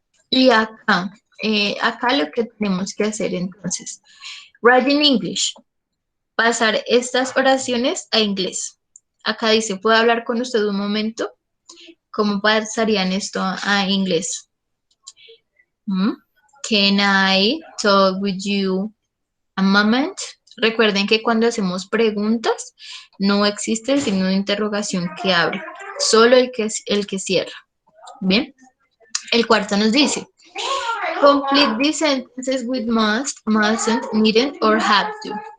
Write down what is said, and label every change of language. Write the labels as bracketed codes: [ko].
[es] Y acá lo que tenemos que hacer entonces, write in English, pasar estas oraciones a inglés. Acá dice, ¿puedo hablar con usted un momento? ¿Cómo pasarían esto a inglés? [en] Can I talk with you a moment? [es] Recuerden que cuando hacemos preguntas no existe el signo de interrogación que abre, solo el que cierra. [en] Bien, el cuarto nos dice, complete these sentences with must, mustn't, needn't, or have to.